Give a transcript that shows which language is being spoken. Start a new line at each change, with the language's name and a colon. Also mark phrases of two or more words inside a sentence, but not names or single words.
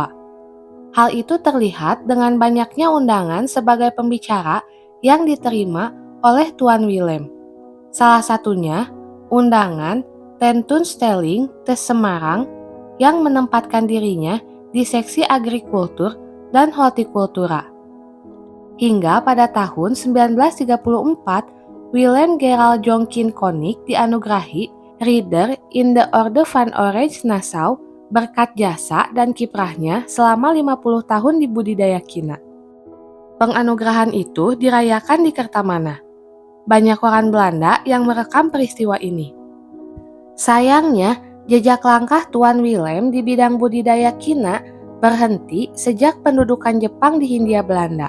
Indonesian: Hal itu terlihat dengan banyaknya undangan sebagai pembicara yang diterima oleh Tuan Willem. Salah satunya, undangan Tentoonstelling te Semarang yang menempatkan dirinya di seksi agrikultur dan hortikultura. Hingga pada tahun 1934, Willem Gerald Jongkin Konik dianugerahi Ridder in the Orde van Oranje Nassau berkat jasa dan kiprahnya selama 50 tahun di budidaya kina. Penganugerahan itu dirayakan di Kertamanah. Banyak koran Belanda yang merekam peristiwa ini. Sayangnya, jejak langkah Tuan Willem di bidang budidaya kina berhenti sejak pendudukan Jepang di Hindia Belanda.